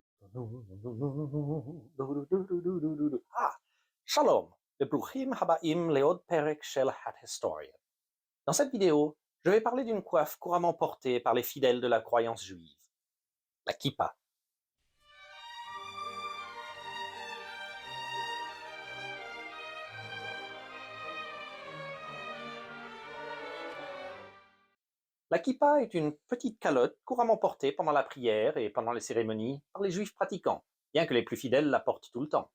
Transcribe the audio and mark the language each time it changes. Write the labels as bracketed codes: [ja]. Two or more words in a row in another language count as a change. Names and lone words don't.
[he] Ah, Shalom, וברוכים הבאים לעוד פרק של ההיסטוריה. [fr] Dans cette vidéo, je vais parler d'une coiffe couramment portée par les fidèles de la croyance juive, la kippa. La kippa est une petite calotte couramment portée pendant la prière et pendant les cérémonies par les juifs pratiquants, bien que les plus fidèles la portent tout le temps.